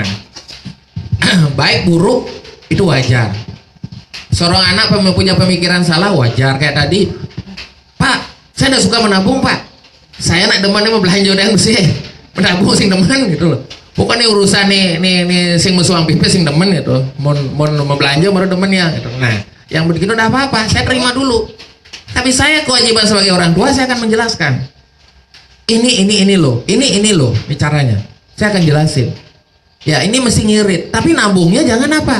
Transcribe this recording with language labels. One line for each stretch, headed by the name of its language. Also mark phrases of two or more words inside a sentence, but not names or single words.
Indonesian: Baik buruk itu wajar. Seorang anak punya pemikiran salah wajar. Kayak tadi, Pak, saya tidak suka menabung Pak. Saya nak demen mau belanja udah sih, menabung
Balinese: sing demen
Indonesian: gitu loh. Bukan urusan nih
Balinese: sing musuang pipis sing demen
Indonesian: gitu. Mau belanja baru demen ya gitu. Nah, yang begitu udah apa-apa, saya terima dulu. Tapi saya kewajiban sebagai orang tua saya akan menjelaskan. Ini loh, ini loh, ini caranya. Saya akan jelasin. Ya ini mesti ngirit, tapi nabungnya jangan apa?